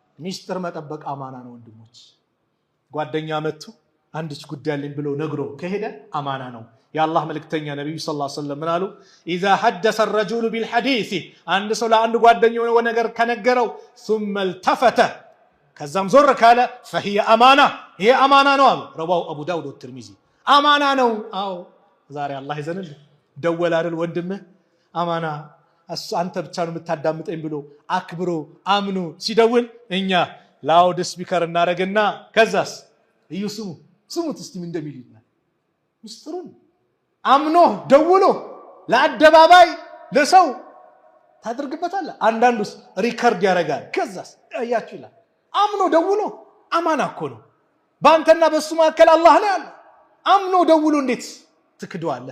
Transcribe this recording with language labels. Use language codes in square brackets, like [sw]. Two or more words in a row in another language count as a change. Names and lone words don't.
[am] ሚስጥር መጠበቅ አማና ነው ወንድሞች። ጓደኛ መጥቶ አንድች ጉዳይ አለኝ ብሎ ነግሮ ከሄደ አማና ነው። የአላህ መልእክተኛ ነብዩ [ar] صلى الله عليه وسلم [am] ምን አሉ? [ar] إذا حدث الرجل بالحديث [am] አንድ ሰው ለአንድ ጓደኛው የሆነ ነገር ከነገረው [ar] ثم التفت [am] ከዛም ዞር ካለ [ar] فهي امانه [am] ይሄ አማና ነው አሉ። ረዋው አቡ ዳውድ ወትርሚዚ። አማና ነው። አዎ ዛሬ አላህ ይዘንል ደወል አይደል ወንድምህ አማና አንተ ብቻ ነው የምታዳምጠኝ ብሎ አክብሮ አምኖ ሲደውል እኛ [en] loud speaker [am] እናረግና ከዛስ እዩ ስሙት እስቲ ምን እንደሚል ይላል። ምስጥሩን አምኖ ደውሎ ለአደባባይ ለሰው ታደርግበታለህ። አንዳንዱስ ሪከርድ ያደርጋል። ከዛስ አያችሁ ይላል። አምኖ ደውሎ አማና እኮ ነው። በአንተና በሱ መካከል አላህ ነው ያለው። አምኖ ደውሎ እንዴት ትክደዋለህ?